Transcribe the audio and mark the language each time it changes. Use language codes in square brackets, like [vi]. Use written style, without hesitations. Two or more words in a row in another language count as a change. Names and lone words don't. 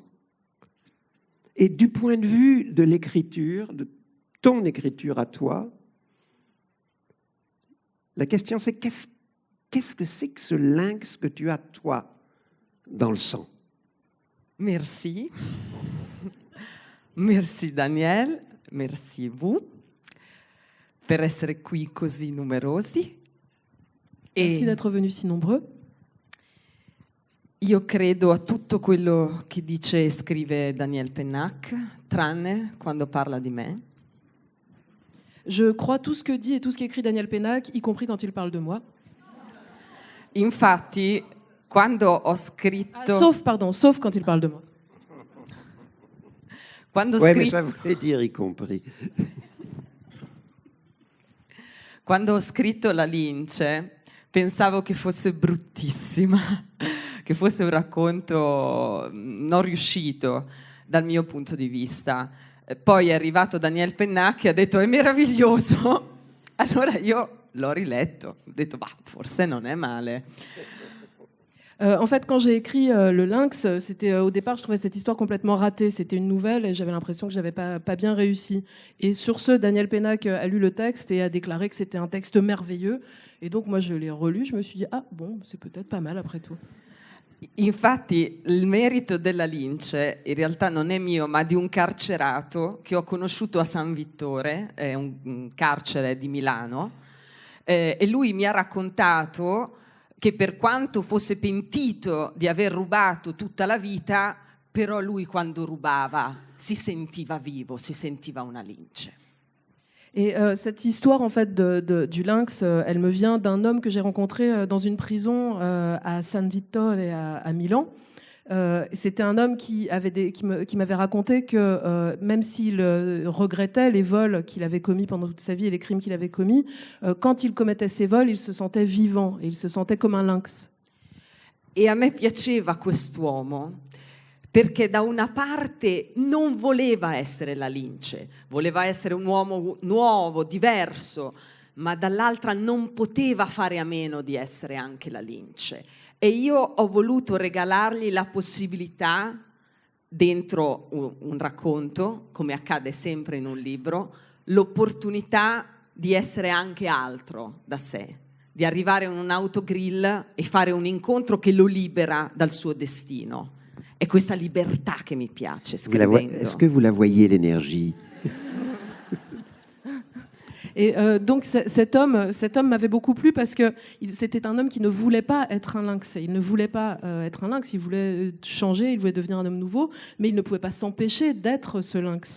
[fr] Et du point de vue de l'écriture, de ton écriture à toi, la question c'est qu'est-ce que c'est que ce lynx que tu as toi dans le sang? Merci. Merci Daniel, merci vous [it] per essere qui così numerosi. [fr] Merci d'être venus si nombreux. [it] Io credo a tutto quello che dice e scrive Daniel Pennac, tranne quando parla di me. [fr] Je crois tout ce que dit et tout ce qu'écrit Daniel Pennac, y compris quand il parle de moi. [it] Infatti, quando ho scritto... [fr] Sauf quand il parle de moi. Oui, mais ça voulait dire y compris. [it] Quando ho scritto La Lince, pensavo che fosse bruttissima, che fosse un racconto non riuscito dal mio punto di vista. Poi è arrivato Daniel Pennac e ha detto è meraviglioso. Allora io l'ho riletto, ho detto bah, forse non è male. [fr] En fait, quand j'ai écrit Le Lynx, c'était au départ, je trouvais cette histoire complètement ratée. C'était une nouvelle et j'avais l'impression que j'avais pas bien réussi. Et sur ce, Daniel Pennac a lu le texte et a déclaré que c'était un texte merveilleux. Et donc moi, je l'ai relu. Je me suis dit ah bon, c'est peut-être pas mal après tout. [it] Infatti il merito della Lince in realtà non è mio, ma di un carcerato che ho conosciuto a San Vittore, è un carcere di Milano, e lui mi ha raccontato che per quanto fosse pentito di aver rubato tutta la vita, però lui quando rubava si sentiva vivo, si sentiva una lince. [fr] Et cette histoire en fait du lynx, elle me vient d'un homme que j'ai rencontré dans une prison à San Vittore à Milan. C'était un homme qui m'avait raconté que même s'il regrettait les vols qu'il avait commis pendant toute sa vie et les crimes qu'il avait commis, quand il commettait ces vols, il se sentait vivant et il se sentait comme un lynx. [it] E a me piaceva quest'uomo perché da una parte non voleva essere la lince, voleva essere un uomo nuovo, diverso, ma dall'altra non poteva fare a meno di essere anche la lince. E io ho voluto regalargli la possibilità, dentro un racconto, come accade sempre in un libro, l'opportunità di essere anche altro da sé, di arrivare in un autogrill e fare un incontro che lo libera dal suo destino. È questa libertà che mi piace scrivendo. [fr] Est-ce que vous la voyez, l'énergie? Et donc cet homme m'avait beaucoup plu parce que c'était un homme qui ne voulait pas être un lynx. Il ne voulait pas être un lynx, il voulait changer, il voulait devenir un homme nouveau, mais il ne pouvait pas s'empêcher d'être ce lynx.